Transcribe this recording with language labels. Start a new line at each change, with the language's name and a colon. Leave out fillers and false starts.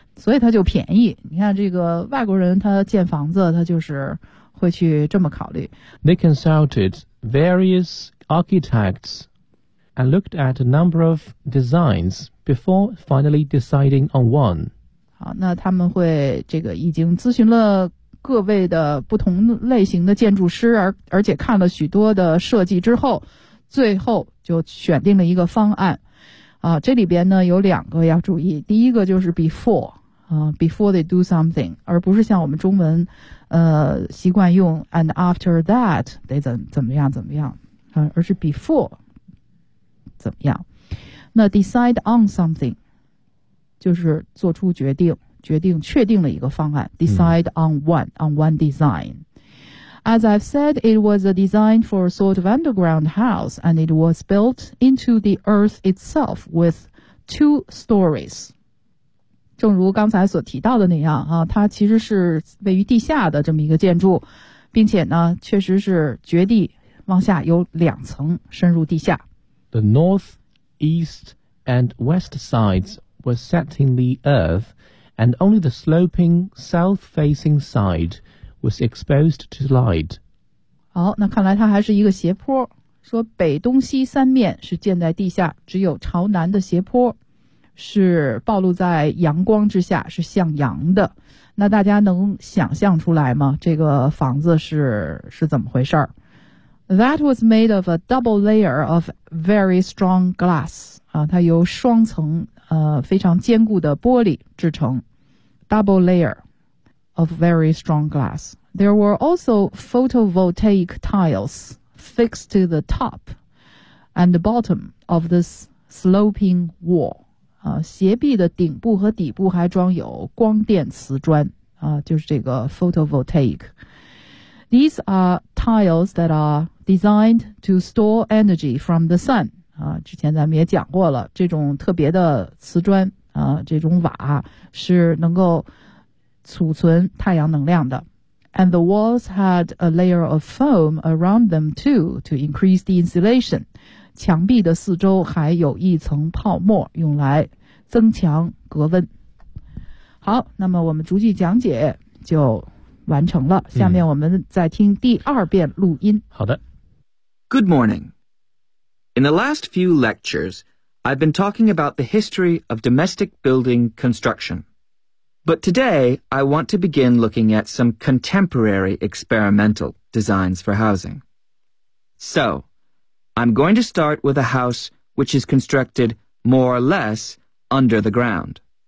Chinese: 所以它就便宜，你看这个外国人他建房子他就是会去这么考虑。
English: They consulted various architects and looked at a number of designs before finally deciding on one.
Chinese: 好，那他们会这个已经咨询了各位的不同类型的建筑师，而且看了许多的设计之后，最后就选定了一个方案。啊，这里边呢有两个要注意，第一个就是 before。
English: Before they do something,
Chinese: 而不是像我们中文习惯用
English: and after that,
Chinese: 得怎么样、而是 before, 怎么样。那
English: decide on something,
Chinese: 就是做出决定确定了一个方案 ,
English: decide on one design. As I've said, it was a design for a sort of underground house, and it was built into the earth itself with two stories.
Chinese: 正如刚才所提到的那样啊，它其实是位于地下的这么一个建筑，并且呢确实是掘地往下有两层深入地下。
English: The north, east and west sides were set in the earth, and only the sloping south-facing side was exposed to light.
Chinese: 好，那看来它还是一个斜坡，说北东西三面是建在地下，只有朝南的斜坡是暴露在阳光之下，是向阳的。那大家能想象出来吗？这个房子是怎么回事儿 ？
English: That was made of a double layer of very strong glass.
Chinese: 啊，它由双层非常坚固的玻璃制成。
English: Double layer of very strong glass. There were also photovoltaic tiles fixed to the top and the bottom of this sloping wall.
Chinese: 斜壁的顶部和底部还装有光电瓷砖就是这个 photovoltaic.
English: These are tiles that are designed to store energy from the sun.
Chinese: 之前咱们也讲过了，这种特别的瓷砖这种瓦是能够储存太阳能量的。
English: And the walls had a layer of foam around them too to increase the insulation.
Chinese: 墙壁的四周还有一层泡沫，用来增强隔温。好，那么我们逐句讲解就完成了。下面我们再听第二遍录音。好的。
English: Good morning. In the last few lectures, I've been talking about the history of domestic building construction. But today, I want to begin looking at some contemporary experimental designs for housing. So,I'm going to start with a house which is constructed more or less under the ground.